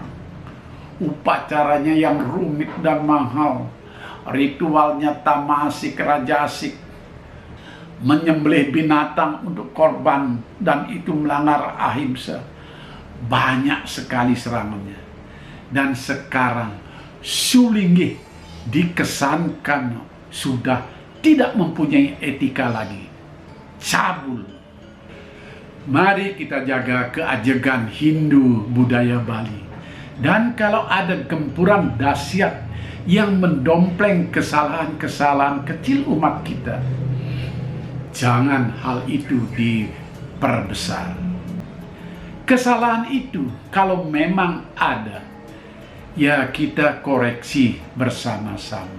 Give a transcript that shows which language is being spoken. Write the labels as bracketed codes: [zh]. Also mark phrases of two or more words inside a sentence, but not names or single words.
[id] Upacaranya yang rumit dan mahal, ritualnya tamasik rajasik, menyembelih binatang untuk korban, dan itu melanggar ahimsa. Banyak sekali serangannya. Dan sekarang sulinggi dikesankan sudah tidak mempunyai etika lagi, cabul. Mari kita jaga keajegan Hindu budaya Bali. Dan kalau ada gempuran dahsyat yang mendompleng kesalahan-kesalahan kecil umat kita, jangan hal itu diperbesar. Kesalahan itu kalau memang ada, ya kita koreksi bersama-sama.